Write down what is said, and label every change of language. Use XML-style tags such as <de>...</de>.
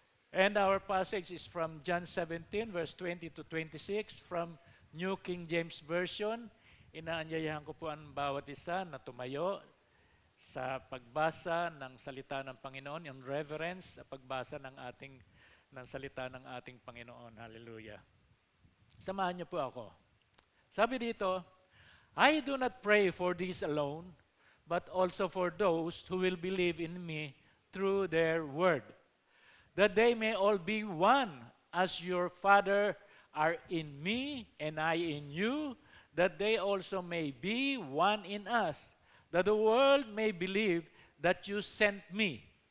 <en>And our passage is from John 17, verse 20 to 26, from New King James Version.</en> <tl>Inaanyayahan ko po ang bawat isa na tumayo sa pagbasa ng salita ng Panginoon, yung reverence sa pagbasa ng salita ng ating Panginoon. Hallelujah. Samahan niyo po ako. Sabi dito,</tl> <en>I do not pray for these alone, but also for those who will believe in me through their word, that they may all be one, as your Father are in me and I in you, that they also may be one in us, that the world may believe that you sent me.</en>